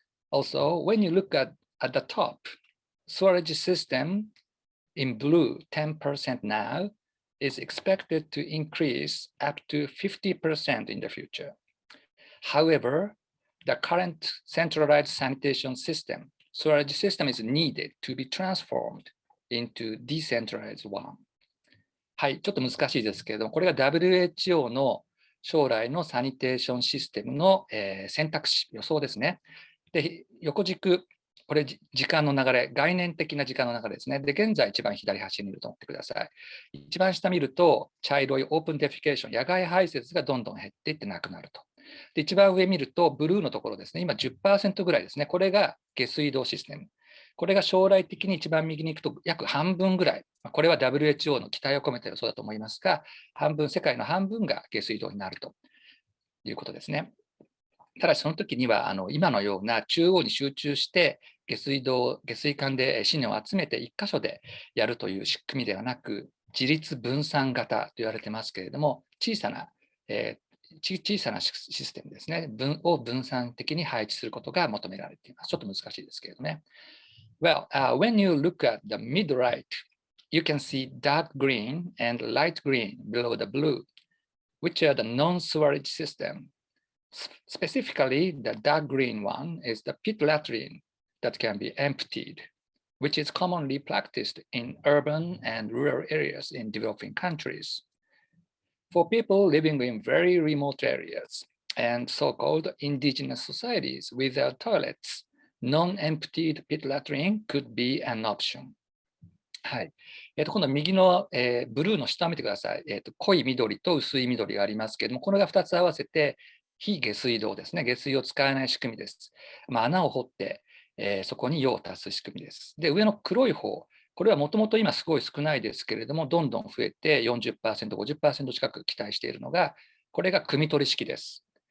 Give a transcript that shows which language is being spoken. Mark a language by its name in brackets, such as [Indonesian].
[English] Also, when you look at the top, storage system in blue 10% now is expected to increase up to 50% in the future. However, the current centralized sanitation system, storage system is needed to be transformed into decentralized one. [Japanese] はい、ちょっと難しいですけれども、これが WHO の将来のサニテーションシステムの、選択肢、予想ですね。で、横軸、これ時間の流れ、概念的な時間の流れですね。で、現在一番左端に見ると思ってください。一番下見ると、茶色いオープンデフィケーション、野外排泄がどんどん減っていってなくなると。で、一番上見ると、ブルーのところですね。今 10% ぐらいですね。これが下水道システム。これが将来的に一番右に行くと約半分ぐらい。これは WHO の期待を込めた予想だと思いますが、世界の半分が下水道になるということですね。ただしその時には今のような中央に集中して下水管で資源を集めて一箇所でやるという仕組みではなく、自立分散型と言われてますけれども、小さなシステムですね、を分散的に配置することが求められています。ちょっと難しいですけれどね。 [English] Well, when you look at the mid-right, you can see dark green and light green below the blue, which are the non-sewerage system. Specifically, the dark green one is the pit latrine that can be emptied, which is commonly practiced in urban and rural areas in developing countries. For people living in very remote areas and so-called indigenous societies without toilets, non-emptied pit latrine could be an option. [Japanese] はい。今度右の、ブルーの下を見てください。濃い緑と薄い緑がありますけれども、これが2つ合わせて非下水道ですね。下水を使えない仕組みです。穴を掘って、そこに用を足す仕組みです。で、上の黒い方、これはもともと今すごい少ないですけれども、どんどん増えて 40%、50% 近く期待しているのが、これが汲み取り式です。